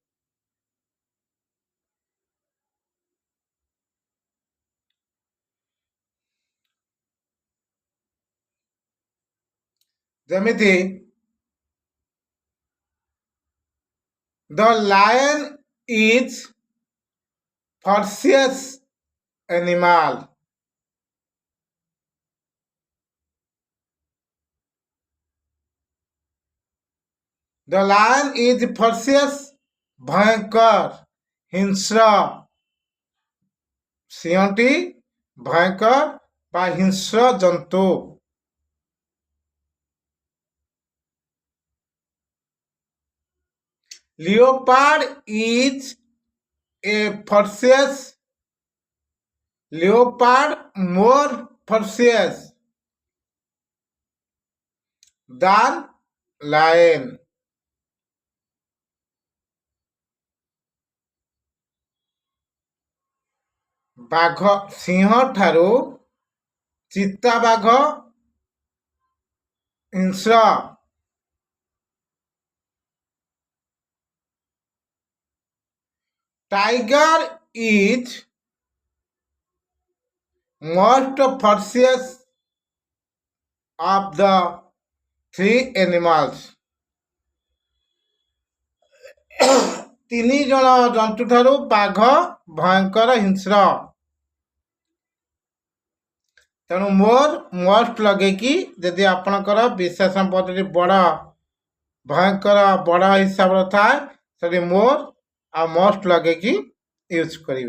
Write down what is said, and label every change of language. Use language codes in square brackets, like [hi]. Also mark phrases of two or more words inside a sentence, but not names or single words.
[en] ଯେମିତି the lion is ferocious animal. The lion is ferocious, [or] ଭୟଙ୍କର, ହିଂସ୍ର। ସିଂହଟି ଭୟଙ୍କର ବା ହିଂସ୍ର ଜନ୍ତୁ। [en] Leopard is a ferocious. Leopard more ferocious than lion. [or] ବାଘ ସିଂହ ଠାରୁ ଚିତାବାଘ ହିଂସ୍ର। [en] Tiger is most ferocious of the three animals. [or] ତିନି ଜଣ ଜନ୍ତୁ ଠାରୁ ବାଘ ଭୟଙ୍କର ହିଂସ୍ର। ତେଣୁ [en] more, most [or] ଲଗେଇକି ଯଦି ଆପଣଙ୍କର ବିଶେଷଣ ପଦଟି ବଡ଼ ଭୟଙ୍କର ବଡ଼ ହିସାବରେ ଥାଏ ସେଠି ମୋର୍ ଆଉ ମୋଷ୍ଟ ଲଗେଇକି ୟୁଜ୍ କରିବେ।